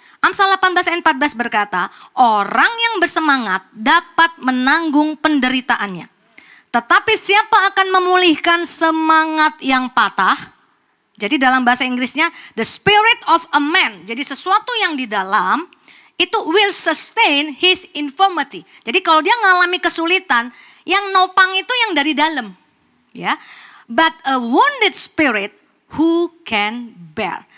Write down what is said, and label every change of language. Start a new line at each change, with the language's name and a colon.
Indonesian: Amsal 18 ayat 14 berkata, orang yang bersemangat dapat menanggung penderitaannya. Tetapi siapa akan memulihkan semangat yang patah? Jadi dalam bahasa Inggrisnya, the spirit of a man. Jadi sesuatu yang di dalam
English: itu will sustain his infirmity.
Indonesian: Jadi kalau dia mengalami kesulitan, yang nopang itu yang dari dalam. Ya.
English: But a wounded spirit who can bear.